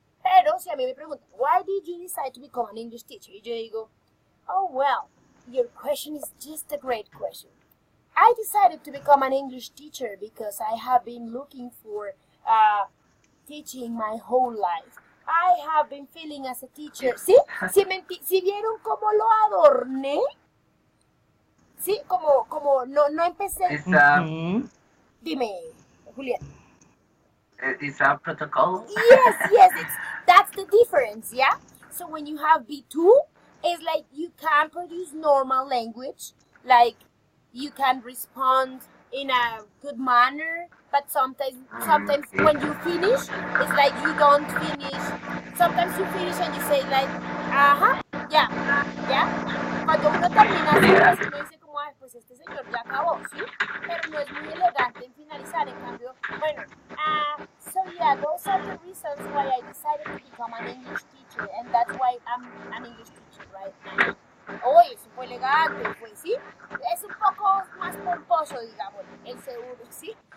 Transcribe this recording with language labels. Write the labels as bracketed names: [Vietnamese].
[Spanish] Pero si a mí me preguntan, [English] why did you decide to become an English teacher? [Spanish] Y yo digo, [English] oh, well, your question is just a great question. I decided to become an English teacher because I have been looking for teaching my whole life. I have been feeling as a teacher. [Spanish] ¿Sí? ¿Sí vieron cómo lo adorné? Sí, como no empecé. [English] It's a, [Spanish] Dime, Julián. [English] it's a protocol. Yes, that's the difference, yeah? So when you have B2, it's like you can produce normal language, like you can respond in a good manner, but sometimes when you finish, it's like you don't finish. Sometimes you finish and you say like, ya. [Spanish] Cuando uno termina así, pues uno dice como, ay, pues este señor ya acabó, ¿sí? Pero no es muy elegante en finalizar, en cambio, bueno, [English] so yeah, those are the reasons why I decided to become an English teacher, and that's why I'm an English teacher right now. [Spanish] Oye, eso fue elegante, pues, ¿sí? Es un poco más pomposo, digamos, el seguro, ¿sí?